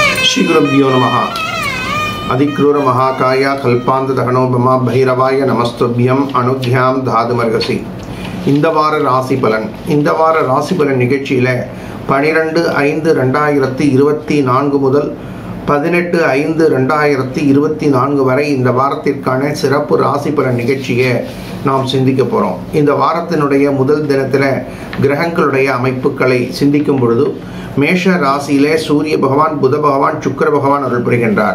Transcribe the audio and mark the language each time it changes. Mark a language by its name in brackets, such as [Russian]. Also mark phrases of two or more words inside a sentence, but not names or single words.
[Sanskrit] श्री गुरुभ्यो नमः। अधिक्रूर महाकाय कल्पांतदहनोपमा भैरवाय नमस्तुभ्यम अनुज्ञाम धाதுமர்கசி। [Tamil] இந்த வார ராசி பலன் நிகழ்ச்சியில 12/5/2024 முதல் 18/5/2024 வரை இந்த வாரத்திற்கான சிறப்பு ராசி பலன் நிகழ்ச்சியை நாம் சிந்திக்க போறோம். இந்த வாரத்தினுடைய முதல் தினத்துல கிரகங்களுடைய அமைப்புகளை சிந்திக்கும் பொழுது மேஷ ராசியிலே சூரிய பகவான், புத பகவான், சுக்கிர பகவான் அருள் புரிகின்றார்.